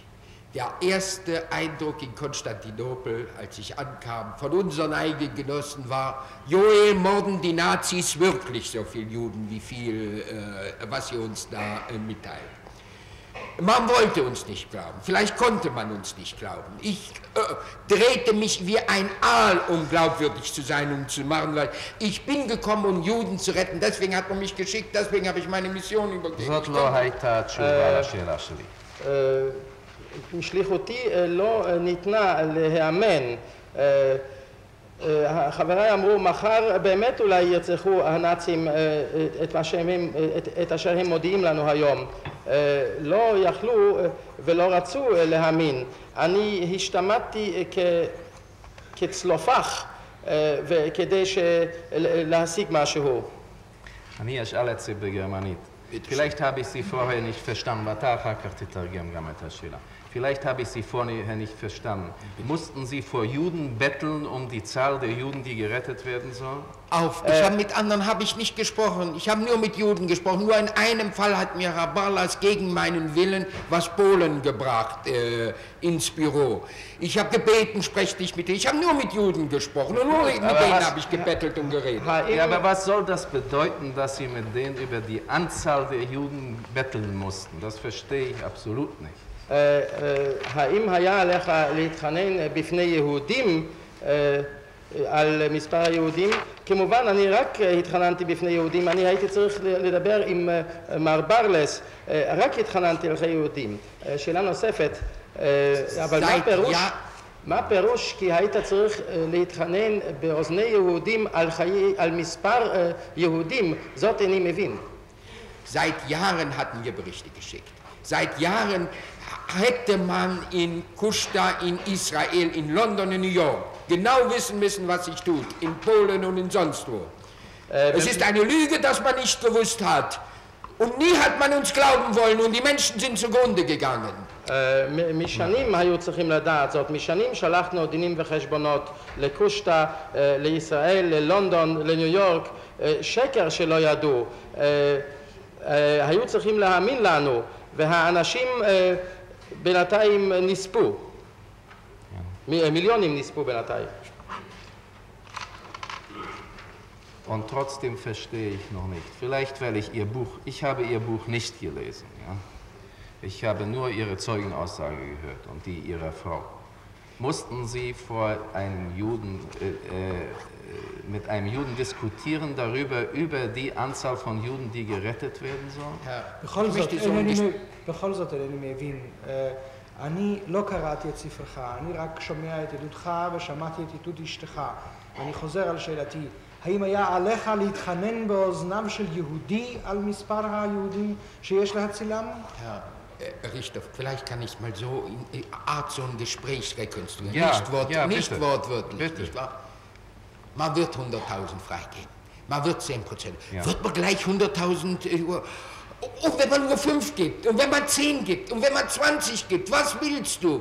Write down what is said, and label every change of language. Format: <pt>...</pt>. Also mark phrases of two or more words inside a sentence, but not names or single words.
<de>Der erste Eindruck in Konstantinopel, als ich ankam, von unseren eigenen Genossen war, Joel, morden die Nazis wirklich so viele Juden, was sie uns da mitteilen. Man wollte uns nicht glauben, vielleicht konnte man uns nicht glauben. Ich drehte mich wie ein Aal, um glaubwürdig zu sein, um zu machen, weil ich bin gekommen, um Juden zu retten, deswegen hat man mich geschickt, deswegen habe ich meine Mission übergeben.</de> <he>זאת לא הייתה תשובה לשאלה שלי. שליחותי לא ניתנה להאמן. חבריי אמרו, מחר באמת אולי ירצחו הנאצים את אשר הם מודיעים לנו היום. לא יכלו ולא רצו להאמין. אני השתמטתי כצלופח כדי להשיג משהו. אני אשאל את זה בגרמנית.</he> <de>Vielleicht habe ich Sie vorher nicht verstanden,</de> <he>ואתה אחר כך תתרגם גם את השאלה.</he> <de>Vielleicht habe ich Sie vorher nicht verstanden. Mussten Sie vor Juden betteln um die Zahl der Juden, die gerettet werden sollen? Mit anderen habe ich nicht gesprochen. Ich habe nur mit Juden gesprochen. Nur in einem Fall hat mir Herr Barlas gegen meinen Willen was Polen gebracht ins Büro. Ich habe gebeten, sprecht nicht mit denen. Ich habe nur mit Juden gesprochen und nur mit denen habe ich gebettelt und geredet. Ja, aber was soll das bedeuten, dass Sie mit denen über die Anzahl der Juden betteln mussten? Das verstehe ich absolut nicht.</de> <he>האם היה עליך להתחנן בפני יהודים על מספר היהודים? כמובן, אני רק התחננתי בפני יהודים, אני הייתי צריך לדבר עם מר ברלס, רק התחננתי לכי יהודים. שאלה נוספת, אבל מה פירוש כי היית צריך להתחנן באוזני יהודים על מספר יהודים? זאת איני מבין.</he> <de>Seit Jahren hatten wir Berichte geschickt. Seit Jahren hätte man in Kushta, in Israel, in London, in New York genau wissen müssen, was sich tut, in Polen und in sonst wo. Es ist eine Lüge, dass man nicht gewusst hat. Und nie hat man uns glauben wollen und die Menschen sind zugrunde gegangen.</de> <he>משנים היו צריכים לדעת זאת, משנים שלחנו דינים וחשבונות לקושטה, לישראל, ללונדון, לניו יורק, שקר שלא ידעו. היו צריכים להאמין לנו, והאנשים בינתיים נספו. מיליונים נספו בינתיים.</he> <de>Und trotzdem verstehe ich noch nicht. Vielleicht, weil ich habe Ihr Buch nicht gelesen. Ja? Ich habe nur Ihre Zeugenaussage gehört und die Ihrer Frau. Mussten Sie vor einem Juden mit einem Juden diskutieren darüber, über die Anzahl von Juden, die gerettet werden sollen?</de> <he>בכל זאת אינני מבין. אני לא קראתי את ספרך, אני רק שומע את עדותך ושמעתי את עדות אשתך. ואני חוזר על שאלתי, האם היה עליך להתחנן באוזניו של יהודי על מספר היהודים שיש להצילם?</he> <de>Richter, vielleicht kann ich mal so in Art so ein Gespräch rekonstruieren. Ja, nicht wortwörtlich, bitte. nicht wahr? Man wird 100.000 freigeben. Man wird 10%. Ja. Wird man gleich 100.000 und wenn man nur 5 gibt, und wenn man 10 gibt, und wenn man 20 gibt, was willst du?</de>